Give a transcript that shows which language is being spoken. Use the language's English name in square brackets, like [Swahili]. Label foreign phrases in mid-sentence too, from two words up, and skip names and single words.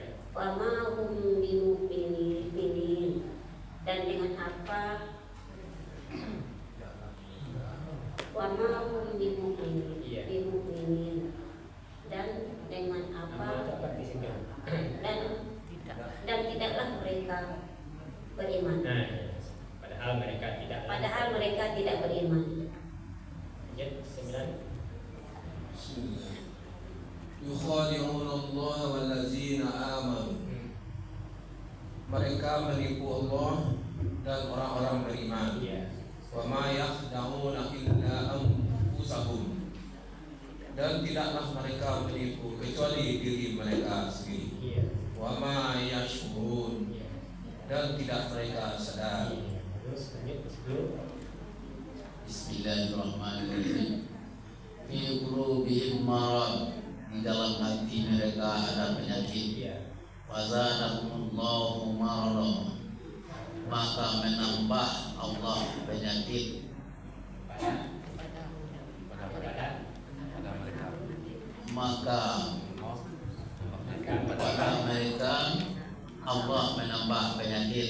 [Arabic] وما هم بمؤمنين, [Indonesian] dan dengan apa [Arabic] وما هم بمؤمنين, [Indonesian] Iya. bimu'minin, dan dengan Apa itu apa apa di sini? dan tidaklah mereka beriman, Nah, iya. Padahal mereka tidak beriman. Lanjut 9. [Arabic] يخادعون الله والذين آمنوا. [Indonesian] Mereka menipu Allah dan orang-orang beriman. Iya. [Arabic] وما يخدعون إلا أنفسهم. [Indonesian] Dan tidaklah mereka menipu kecuali diri mereka sendiri. Iya. [Arabic] وما يشعرون. [Indonesian] Iya. Dan tidak mereka sadar. Terus lanjut 10. [Arabic] بسم الله الرحمن الرحيم في قلوبهم مرض, [Indonesian] di dalam hati mereka ada penyakit. Iya. [Arabic] وزادهم الله مرضا, [Indonesian] maka menambah Allah penyakit maka pada mereka Allah menambah penyakit.